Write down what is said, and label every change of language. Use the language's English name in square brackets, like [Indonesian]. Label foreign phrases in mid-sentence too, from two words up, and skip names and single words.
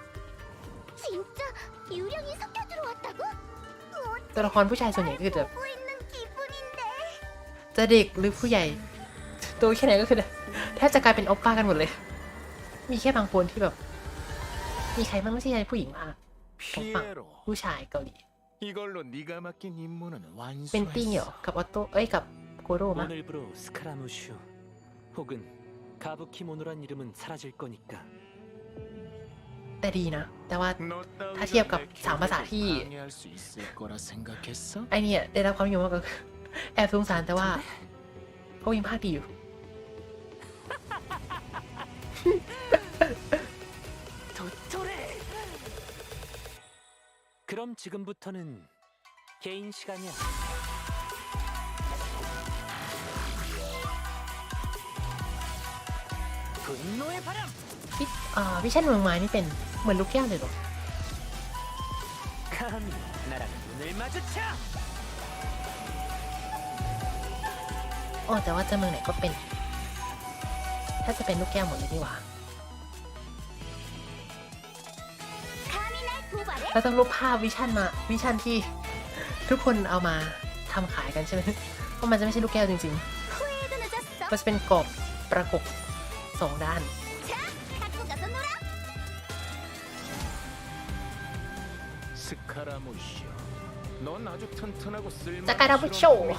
[Thai] ตัวละครผู้ชายส่วนใหญ่ก็คือจะเด็กหรือผู้ใหญ่ตัวแค่ไหนก็คือแทบจะกลายเป็นโอป้ากันหมดเลยมีแค่บางคนที่แบบมีใครบ้างไม่ใช่ผู้หญิงมาของฝั่งผู้ชายเกาหลีเป็นตี้เหรอกับออโต้กับโกโร่มั้ย [Korean] 오늘부로 스카라무슈 혹은 가부키모노란 이름은 사라질 거니까. [Thai] แต่ดีนะแต่ว่าถ้าเทียบกับ3ภาษาที่ไอเนี่ยได้รับความนิยมมากก็แอบสงสารแต่ว่าก็ยังภาคดีอยู่ [Korean] 그럼 지금부터는 개인 시간이야. 분노의 바람. [Thai] วิชั่นเมืองไม้นี่เป็นเหมือนลูกแก้วเลยเหรอ [Korean] 감히 나랑 눈을 마주쳐. [Thai] แต่ว่าจะเมืองไหนก็เป็นถ้าจะเป็นลูกแก้วหมดเลยนี่หว่า เราต้องลบภาพวิชั่นที่ทุกคนเอามาทำขายกันใช่ไหมเพราะมันจะไม่ใช่ลูกแก้วจริงๆก็จะเป็นกรอบประกบ2 ด้านสการาบุโช